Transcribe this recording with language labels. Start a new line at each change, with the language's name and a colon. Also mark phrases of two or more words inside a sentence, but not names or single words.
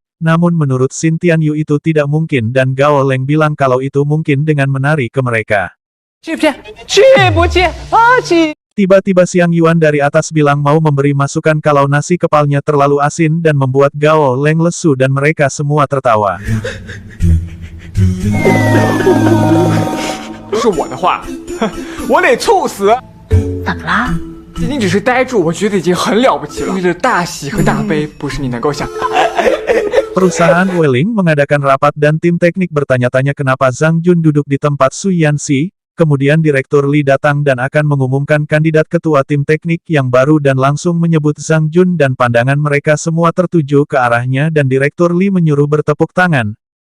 Indonesian: Namun menurut Xin Tianyu itu tidak mungkin dan Gao Leng bilang kalau itu mungkin dengan menari ke mereka. Tiba-tiba Xiang Yuan dari atas bilang mau memberi masukan kalau nasi kepalnya terlalu asin dan membuat Gao Leng lesu dan mereka semua tertawa.
Chinese: 是我的话，我得猝死。怎么了？你只是呆住，我觉得已经很了不起了。这大喜和大悲不是你能够想。
Indonesian: Perusahaan Wuling mengadakan rapat dan tim teknik bertanya-tanya kenapa Zhang Jun duduk di tempat Su Yanxi. Kemudian Direktur Li datang dan akan mengumumkan kandidat ketua tim teknik yang baru dan langsung menyebut Zhang Jun dan pandangan mereka semua tertuju ke arahnya dan Direktur Li menyuruh bertepuk tangan.